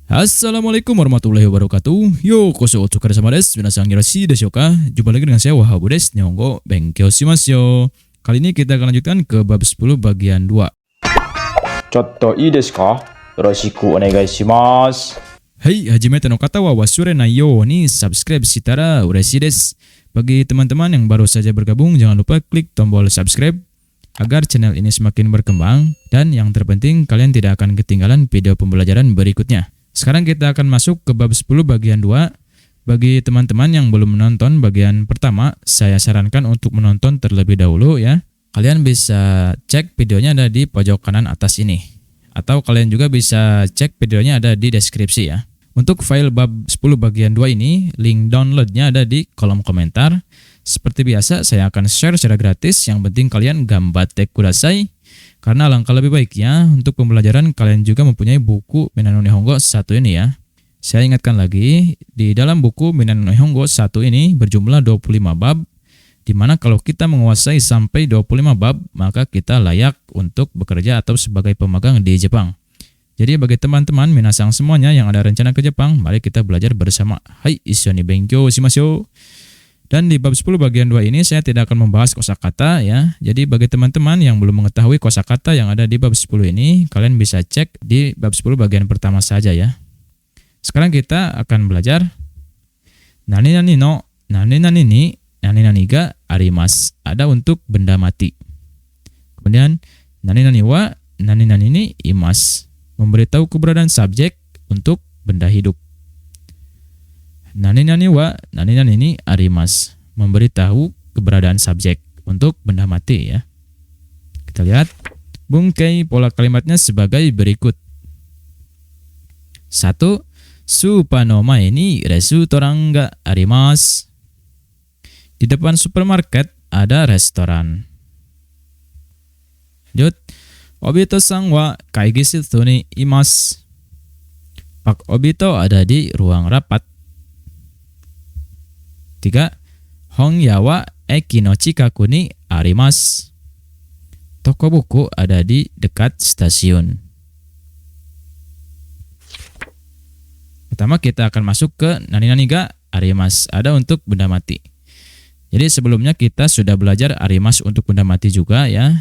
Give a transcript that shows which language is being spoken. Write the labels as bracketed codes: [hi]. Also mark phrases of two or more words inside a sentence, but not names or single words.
[ar] السلام عليكم ورحمة الله وبركاته. [ja] よ、こそお疲れさまです. みなさんよしですか? [id] Jumpa lagi dengan saya Wahabu desu. [ja] 日本語勉強しますよ. [id] Kali ini kita akan lanjutkan ke bab 10 bagian 2. [ja] ちょっといいですか？よろしくお願いします. はい、初めての方は忘れないように subscribe したら嬉しいです. [id] Bagi teman-teman yang baru saja bergabung, jangan lupa klik tombol subscribe agar channel ini semakin berkembang, dan yang terpenting kalian tidak akan ketinggalan video pembelajaran berikutnya. Sekarang kita akan masuk ke bab 10 bagian 2. Bagi teman-teman yang belum menonton bagian pertama, saya sarankan untuk menonton terlebih dahulu ya. Kalian bisa cek videonya ada di pojok kanan atas ini. Atau kalian juga bisa cek videonya ada di deskripsi ya. Untuk file bab 10 bagian 2 ini, link downloadnya ada di kolom komentar. Seperti biasa, saya akan share secara gratis, yang penting kalian [ja] 頑張ってください. [id] Karena alangkah lebih baiknya untuk pembelajaran kalian juga mempunyai buku Minnan no Nihongo 1 ini ya. Saya ingatkan lagi, di dalam buku Minnan no Nihongo 1 ini berjumlah 25 bab, di mana kalau kita menguasai sampai 25 bab, maka kita layak untuk bekerja atau sebagai pemagang di Jepang. Jadi bagi teman-teman minasang semuanya yang ada rencana ke Jepang, mari kita belajar bersama. [ja] はい、一緒に勉強します. [id] Dan di bab 10 bagian 2 ini saya tidak akan membahas kosakata ya. Jadi bagi teman-teman yang belum mengetahui kosakata yang ada di bab 10 ini, kalian bisa cek di bab 10 bagian pertama saja ya. Sekarang kita akan belajar [ja] 何々の何々に何々があります. [id] Ada untuk benda mati. Kemudian [ja] 何々は何々にいます. [id] Memberitahu keberadaan subjek untuk benda hidup. [ja] 何々は何々にあります. [id] Memberitahu keberadaan subjek untuk benda mati ya. Kita lihat bungkei pola kalimatnya sebagai berikut. [ja] 1. スーパーの前にレストランがあります. [id] Di depan supermarket ada restoran. Lanjut. [ja] オビトさんは会議室にいます. [id] Pak Obito ada di ruang rapat. [ja] 3. ほんやは駅の近くにあります. [id] Toko buku ada di dekat stasiun. Pertama kita akan masuk ke [ja] 何々があります. [id] Ada untuk benda mati. Jadi sebelumnya kita sudah belajar arimasu untuk benda mati juga ya.